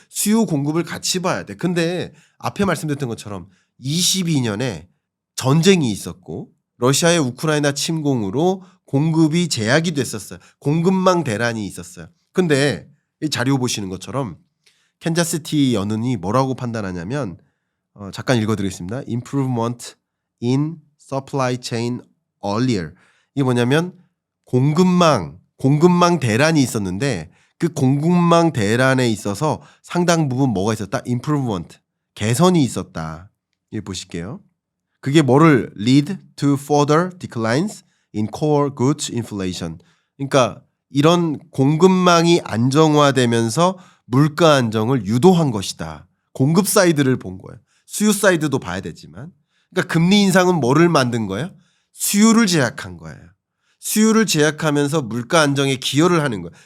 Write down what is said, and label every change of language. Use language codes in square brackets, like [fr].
[ko] 수요 공급을 같이 봐야 돼. 근데 앞에 말씀드렸던 것처럼 22년에 전쟁이 있었고 러시아의 우크라이나 침공으로 공급이 제약이 됐었어요. 공급망 대란이 있었어요. 근데 이 자료 보시는 것처럼 캔자스시티 연은이 뭐라고 판단하냐면 잠깐 읽어드리겠습니다. [en] Improvement in supply chain earlier. [ko] 이게 뭐냐면 공급망 대란이 있었는데 그 공급망 대란에 있어서 상당 부분 뭐가 있었다? improvement. 개선이 있었다. 이 보실게요. 그게 뭐를 [en] lead to further declines in core goods inflation. [ko] 그러니까 이런 공급망이 안정화되면서 물가 안정을 유도한 것이다. 공급 사이드를 본 거예요. 수요 사이드도 봐야 되지만. 그러니까 금리 인상은 뭐를 만든 거예요? 수요를 제약한 거예요. 수요를 제약하면서 물가 안정에 기여를 하는 거예요.